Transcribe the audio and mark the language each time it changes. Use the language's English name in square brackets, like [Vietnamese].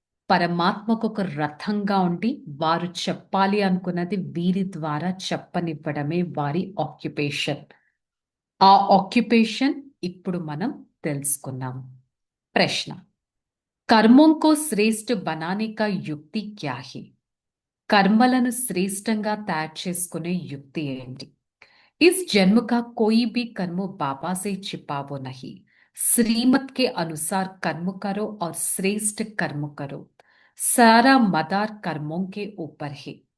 [Telugu] పరమాత్మకు ఒక రథంగా ఉండి వారు చెప్పాలి అనుకున్నది వీరి ద్వారా చెప్పనివ్వడమే వారి ఆక్యుపేషన్. ఆ ఆక్యుపేషన్ ఇప్పుడు మనం తెలుసుకున్నాం. ప్రశ్న, [Hindi] कर्मों को श्रेष्ठ बनाने का युक्ति क्या है? [Telugu] కర్మలను శ్రేష్టంగా తయారు చేసుకునే యుక్తి ఏంటి? [Hindi] इस जन्म का कोई भी कर्म बाबा से छिपा वो नहीं. श्रीमत के अनुसार कर्म करो और श्रेष्ठ कर्म करो. सारा मदार कर्मों के ऊपर है.